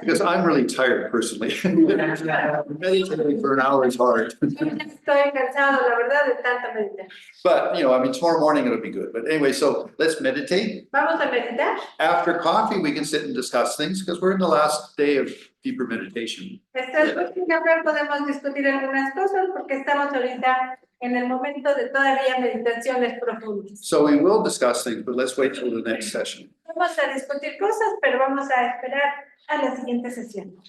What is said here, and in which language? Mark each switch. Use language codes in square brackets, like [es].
[en] Because I'm really tired personally. Meditating for an hour is hard. [es] Yo ya estoy cansado, la verdad, de tanta meditar. [en] But, tomorrow morning it'll be good. But anyway, so let's meditate. [es] Vamos a meditar. [en] After coffee, we can sit and discuss things because we're in the last day of deeper meditation. [es] Después de café podemos discutir algunas cosas porque estamos ahorita en el momento de todavía meditaciones profundas. [en] So we will discuss things, but let's wait till the next session. [es] Vamos a discutir cosas, pero vamos a esperar a la siguiente sesión.